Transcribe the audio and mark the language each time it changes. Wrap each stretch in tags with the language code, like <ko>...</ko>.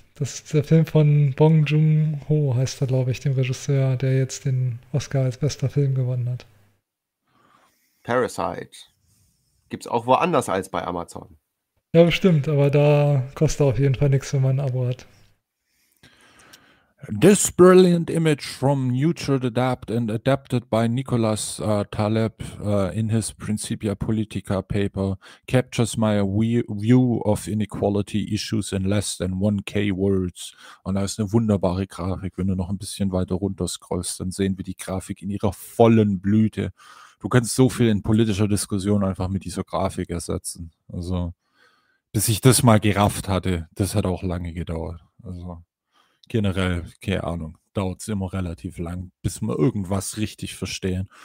<de>Das ist der Film von Bong Joon-ho, heißt er, glaube ich, dem Regisseur, der jetzt den Oscar als bester Film gewonnen hat. Parasite. Gibt's auch woanders als bei Amazon. Ja, bestimmt, aber da kostet auf jeden Fall nichts, wenn man ein Abo hat.</de> <en>This brilliant image from neutered adapt and adapted by Nicholas Taleb in his Principia Politica paper captures my view of inequality issues in less than 1K words.</en> <de>Und da ist eine wunderbare Grafik. Wenn du noch ein bisschen weiter runter scrollst, dann sehen wir die Grafik in ihrer vollen Blüte. Du kannst so viel in politischer Diskussion einfach mit dieser Grafik ersetzen. Also, bis ich das mal gerafft hatte, das hat auch lange gedauert. Also. Generell, keine Ahnung, dauert es immer relativ lang, bis man irgendwas richtig verstehen.</de>